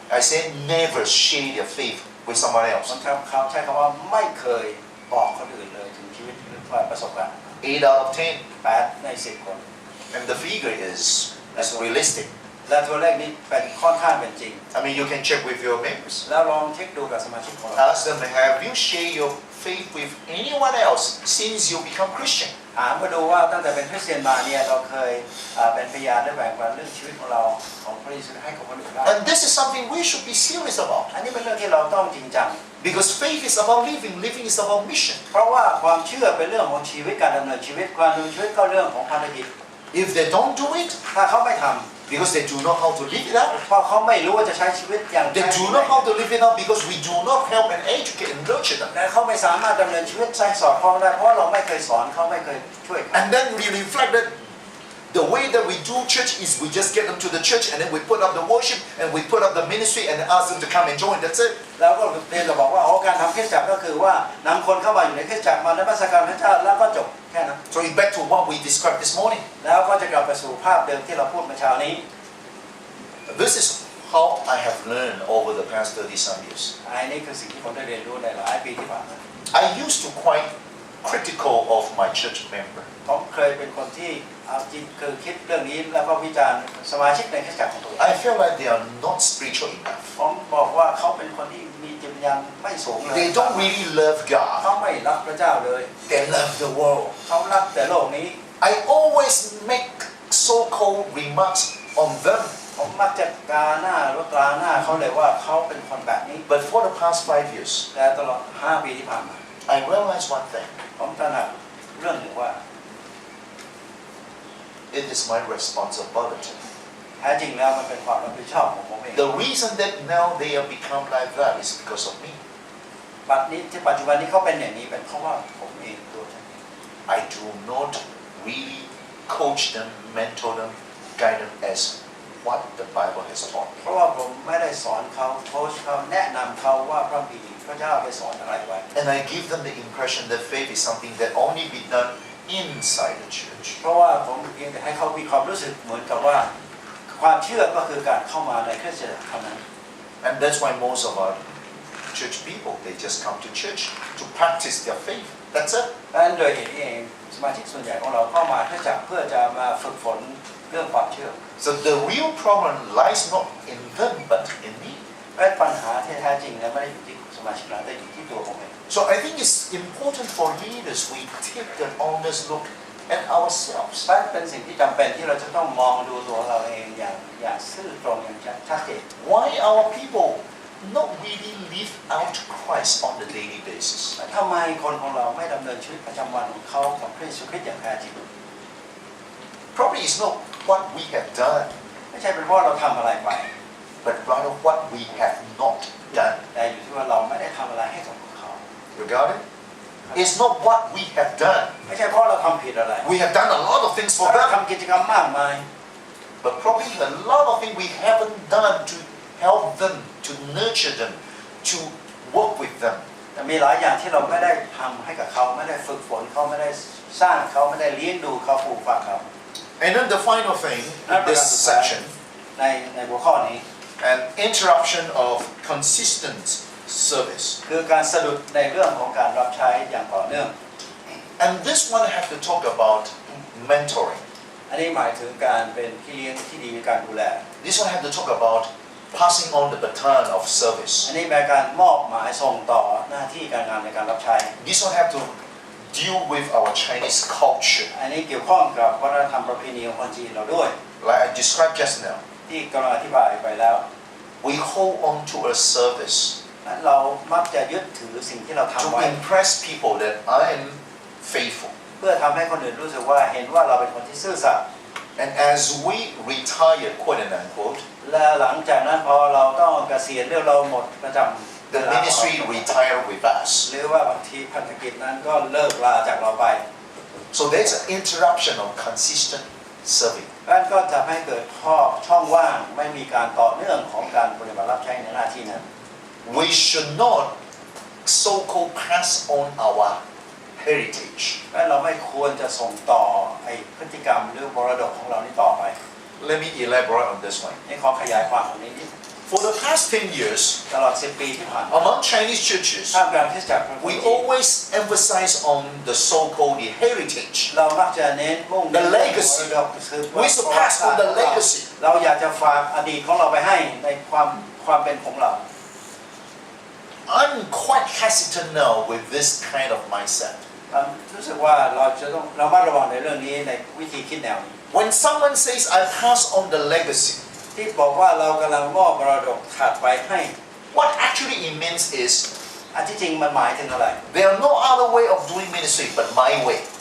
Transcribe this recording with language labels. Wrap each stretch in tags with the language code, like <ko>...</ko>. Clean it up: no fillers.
<en>I say never share their faith with someone</en> <th>บาง</th> <en>else.</en> <th>ครั้งเขาใช้คำว่าไม่เคยบอกคนอื่นเลยถึงชีวิตหรือประสบการณ์</th> <en>8 out of 10.</en> <th>8 ใน 10 คน</th> <en>And the figure is realistic.</en> <th>และตัวเลขนี้เป็นค่อนข้างเป็นจริง</th> <en>I mean, you can check with your members.</en> <th>แล้วลองเช็คดูกับสมาชิกของเรา</th> <en>Ask them, have you shared your faith with anyone else since you become Christian?</en> <th>ถามมาดูว่าตั้งแต่เป็นคริสเตียนมาเนี่ยเราเคยเป็นพยานได้แบ่งปันเรื่องชีวิตของเราของพระเยซูให้กับคนอื่นได้</th> <en>And this is something we should be serious about.</en> <th>อันนี้เป็นเรื่องที่เราต้องจริงจัง</th> <en>Because faith is about living, living is about mission.</en> <th>เพราะว่าความเชื่อเป็นเรื่องของชีวิตการดำเนินชีวิตการดำเนินชีวิตก็เรื่องของภารกิจ</th> <en>If they don't do it,</en> <th>ถ้าเขาไม่ท</th> <en>because they do not how to live it out,</en> <th>ำเพราะเขาไม่รู้ว่าจะใช้ชีวิตอย่าง</th> <en>they do not how to live it out because we do not help and educate and nurture them.</en> <th>และเขาไม่สามารถดำเนินชีวิตใช้สอดคล้องได้เพราะเราไม่เคยสอนเขาไม่เคยช่วยเขา</th> <en>And then we reflect that The way that we do church is we just get them to the church and then we put up the worship and we put up the ministry and ask them to come and join. That's it.</en> <th>แล้วก็เรียนเราบอกว่าการทำคริสตจักรก็คือว่านำคนเข้ามาอยู่ในคริสตจักรมานมัสการพระเจ้าแล้วก็จบแค่นั้น</th> <en>So it's back to what we described this morning.</en> <th>แล้วก็จะกลับไปสู่ภาพเดิมที่เราพูดเมื่อเช้านี้</th> <en>This is how I have learned over the past 30-some years.</en> <th>อันนี้คือสิ่งที่ผมได้เรียนรู้ในหลายปีที่ผ่านมา</th> <en>I used to quite critical of my church member.</en> <th>ผมเคยเป็นคนที่เอาจริงคือคิดเรื่องนี้แล้วก็วิจารณ์สมาชิกในคริสตจักรของตัวเอง</th> <en>I feel like they are not spiritual enough.</en> <th>ผมบอกว่าเขาเป็นคนที่มีจิตวิญญาณไม่สูงเลย</th> <en>They don't really love</en> <th>เขา</th> <en>God.</en> <th>ไม่รักพระเจ้าเลย</th> <en>They love the world.</en> <th>เขารักแต่โลกนี้</th> <en>I always make so-called remarks on them.</en> <th>ผมมักจะกาหน้ารถราหน้าเขาเลยว่าเขาเป็นคนแบบนี้</th> <en>But for the past 5 years,</en> <th>แต่ตลอด5 ปีที่ผ่านมา</th> <en>I realized one thing.</en> <th>ผมตระหนักเรื่องหนึ่งว่า</th> <en>It is my responsibility.</en> <th>แท้จริงแล้วมันเป็นความรับผิดชอบของผมเอง</th> <en>The reason that now they have become like that is because of me.</en> <th>ปัจจุบันนี้เขาเป็นอย่างนี้เป็นเพราะว่าผมเองตัวฉันเอง</th> <en>I do not really coach them, mentor them, guide them as what the Bible has taught</en> <th>เพ</th> <en>me.</en> <th>ราะว่าผมไม่ได้สอนเขาโค้ชเขาแนะนำเขาว่าพระบิดาพระเจ้าไปสอนอะไรไว้</th> <en>And I give them the impression that faith is something that only be done inside the church.</en> <th>เพราะว่าผมเพียงแต่ให้เขามีความรู้สึกเหมือนกับว่าความเชื่อก็คือการเข้ามาในคริสตจักรเท่านั้น</th> <en>And that's why most of our church people, they just come to church to practice their faith. That's it.</en> <th>ดังนั้นโดยเหตุนี้เองสมาชิกส่วนใหญ่ของเราเข้ามาคริสตจักรเพื่อจะมาฝึกฝนเรื่องความเชื่อ</th> <en>So the real problem lies not in them but in me.</en> <th>และปัญหาที่แท้จริงนั้นไม่ได้อยู่ที่สมาชิกเราแต่อยู่ที่ตัวผมเอง</th> <en>So I think it's important for leaders we take an honest look at ourselves.</en> <th>เป็นสิ่งที่จำเป็นที่เราจะต้องมองดูตัวเราเองอย่างซื่อตรงอย่างชัดเจน</th> <en>Why our people not really live out Christ on the daily basis?</en> <th>ทำไมคนของเราไม่ดำเนินชีวิตประจำวันของเขากับพระเยซูคริสต์อย่างแท้จริง</th> <en>Probably it's not what we have done,</en> <th>ไม่ใช่เป็นเพราะเราทำอะไรไป</th> <en>but rather what we have not done.</en> <th>แต่อยู่ที่ว่าเราไม่ได้ทำอะไรให้กับเขา</th> <en>You got it? It's not what we have done.</en> <th>ไม่ใช่เพราะเราทำผิดอะไร</th> <en>We have done a lot of things for</en> <th>เรา ทำกิจกรรมมากมาย</th> <en>but probably a lot of things we haven't done to help them, to nurture them, to work with them.</en> <th>แต่มีหลายอย่างที่เราไม่ได้ทำให้กับเขาไม่ได้ฝึกฝนเขาไม่ได้สร้างเขาไม่ได้เลี้ยงดูเขาปลูกฝังเขา</th> <en>And then the final thing in this section,</en> <th>ในหัวข้อนี้</th> <en>an interruption of consistent service.</en> <th>คือการสะดุดในเรื่องของการรับใช้อย่างต่อเนื่อง</th> <en>And this one I have to talk about mentoring.</en> <th>อันนี้หมายถึงการเป็นพี่เลี้ยงที่ดีในการดูแล</th> <en>This one I have to talk about passing on the baton of service.</en> <th>อันนี้เป็นการมอบหมายส่งต่อหน้าที่การงานในการรับใช้</th> <en>This one have to deal with our Chinese culture,</en> <th>อันนี้เกี่ยวข้องกับวัฒนธรรมประเพณีของคนจีนเราด้วย</th> <en>like I described just now.</en> <th>ที่กำลังอธิบายไปแล้ว</th> <en>We hold on to a service</en> <th>เรามักจะยึดถือสิ่งที่เราทำ</th> <en>to</en> <th>ไว้</th> <en>impress people that I am faithful.</en> <th>เพื่อทำให้คนอื่นรู้สึกว่าเห็นว่าเราเป็นคนที่ซื่อสัตย์</th> <en>And as we retire, quote and unquote,</en> <th>และหลังจากนั้นพอเราต้องเกษียณหรือเราหมดประจำ</th> <en>the ministry retire with us.</en> <th>หรือว่าบางทีพันธกิจนั้นก็เลิกลาจากเราไป</th> <en>So there's an interruption of consistent serving.</en> <th>นั่นก็จะให้เกิดช่องว่างไม่มีการต่อเนื่องของการปฏิบัติรับใช้ในหน้าที่นั้น</th> <en>We should not so-called pass on our heritage.</en> <th>และเราไม่ควรจะส่งต่อไอ้พฤติกรรมหรือมรดกของเรานี้ต่อไป</th> <en>Let me elaborate on this one.</en> <th>นี่ขอขยายความตรงนี้นิด</th> <en>For the past 10 years,</en> <th>ตลอด10 ปีที่ผ่านมา</th> <en>among Chinese churches,</en> <th>ท่ามกลางคริสตจักร</th> <en>we always emphasize on the so-called heritage.</en> <th>เรามักจะเน้นมุ่ง</th> <en>The legacy.</en> <th>มรดกคือ</th> <en>We should pass on the legacy.</en> <th>เราอยากจะฝากอดีตของเราไปให้ในความเป็นของเรา</th> <en>I'm quite hesitant now with this kind of mindset.</en> <th>รู้สึกว่าเราจะต้องระมัดระวังในเรื่องนี้ในวิธีคิดแนวนี้</th> <en>When someone says, I pass on the legacy,</en> <th>ที่บอกว่าเรากำลังมอบมรดกถัดไปให้</th> <en>what actually it means is</en> <th>อันที่จริงมันหมายถึงอะไร</th> <en>there are no other way of doing ministry but my way.</en>